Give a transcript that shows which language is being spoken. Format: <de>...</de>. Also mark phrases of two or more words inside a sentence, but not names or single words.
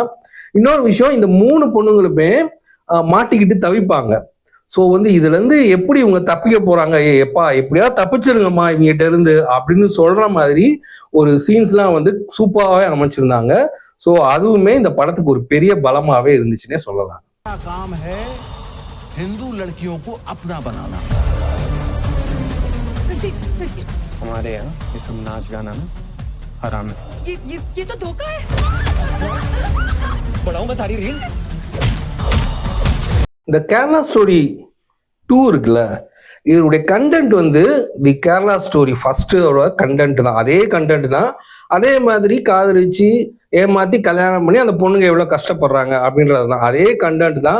<ta>இன்னொரு விஷயம், இந்த 3 பொண்ணுங்களுமே மாட்டிக்கிட்டு தவிப்பாங்க. ஸோ வந்து இதுல இருந்து எப்படி இவங்க தப்பிக்க போறாங்க, எப்பா எப்படியாவது தப்பிச்சிருங்கம்மா இவங்ககிட்ட இருந்து அப்படின்னு சொல்ற மாதிரி ஒரு சீன்ஸ்லாம் வந்து சூப்பராகவே அமைச்சிருந்தாங்க. ஸோ அதுவுமே இந்த படத்துக்கு ஒரு பெரிய பலமாவே இருந்துச்சுன்னே சொல்லலாம்.</ta> <hi>काम है हिंदू लड़कियों को अपना बनाना। हमारे यहाँ ये सब नाच गाना ना हराम है। ये तो धोखा है। बढ़ाऊं मैं थारी रील।</hi> <ta>இந்த கேரளா ஸ்டோரி 2 இருக்குல்ல, இதனுடைய கண்டென்ட் வந்து தி கேரளா ஸ்டோரி ஃபர்ஸ்டோட கண்டென்ட் தான், அதே கண்டென்ட் தான். அதே மாதிரி காதலிச்சு ஏமாத்தி கல்யாணம் பண்ணி அந்த பொண்ணுங்க எவ்வளவு கஷ்டப்படுறாங்க அப்படின்றது தான், அதே கண்டென்ட் தான்.</ta>